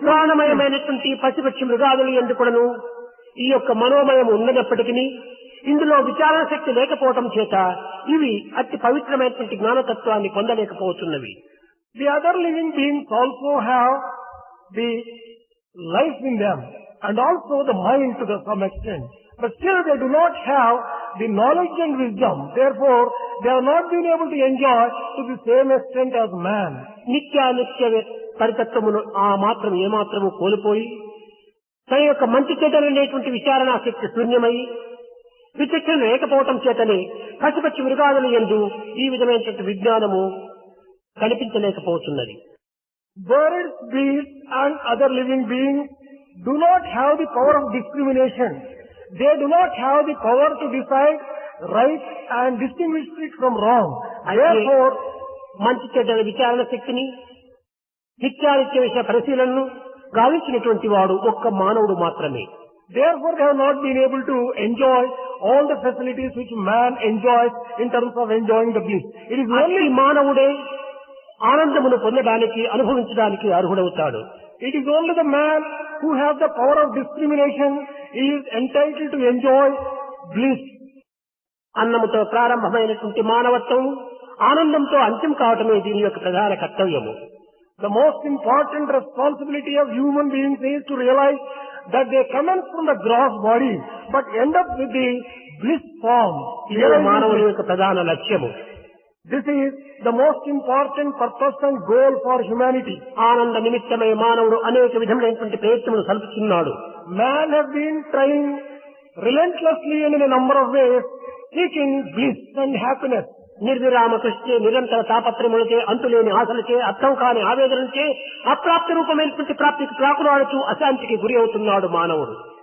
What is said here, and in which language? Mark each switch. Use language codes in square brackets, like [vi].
[te] ప్రాణమయమైనటువంటి పశుపక్షి మృగాదులు ఎందుకును ఈ యొక్క మనోమయం ఉన్నప్పటికీ ఇందులో విచారణ శక్తి లేకపోవటం చేత ఇవి అతి పవిత్రమైనటువంటి జ్ఞానతత్వాన్ని పొందలేకపోతున్నవి. [en] The other living beings also have the life in them and also the mind to some extent. But still they do not have the knowledge and wisdom. Therefore, they have not been able to enjoy to the same extent as man. [te] నిత్యానిత్య పరితత్వమును ఆ మాత్రం ఏమాత్రము కోల్పోయి తన యొక్క మంచి చెడ్డలనేటువంటి విచారణా శక్తి శూన్యమై విచక్షణ లేకపోవటం చేతనే పశుపక్షి మృగాదుల యందు ఈ విధమైనటువంటి విజ్ఞానము కనిపించలేకపోతున్నది. [en] Birds, beasts and other living beings do not have the power of discrimination. They do not have the power to decide right and distinguish it from wrong. Therefore, [te] మంచి చెడ్డల విచారణ శక్తిని నిత్యానిత్య విషయ పరిశీలనను గావించినటువంటి వాడు ఒక్క మానవుడు మాత్రమే. [en] Therefore, they have not been able to enjoy all the facilities which man enjoys in terms of enjoying the bliss. It is only [te] మానవుడే ఆనందమును పొందడానికి అనుభవించడానికి అర్హుడవుతాడు. [en] It is only the man who has the power of discrimination is entitled to enjoy bliss. [te] అన్నముతో ప్రారంభమైనటువంటి మానవత్వం ఆనందంతో అంత్యం కావటమే దీని యొక్క ప్రధాన కర్తవ్యము. [en] The most important responsibility of human beings is to realize that they commence from the gross body but end up with the bliss form. [te] ఇదే మానవుని యొక్క ప్రధాన లక్ష్యము. [en] This is the most important purpose and goal for humanity. [te] ఆనంద నిమిత్తమై మానవుడు అనేక విధములైనటువంటి ప్రయత్నములు సల్పుతున్నాడు. [en] Man has been trying relentlessly and in a number of ways seeking bliss and happiness. [te] నిర్విరామ కృషి నిరంతర తాపత్రములచే అంతులేని ఆశలచే అర్థం కాని ఆవేదనచే అప్రాప్తి రూపమైనటువంటి ప్రాప్తికి ప్రాకులాడుతూ అశాంతికి గురి అవుతున్నాడు మానవుడు.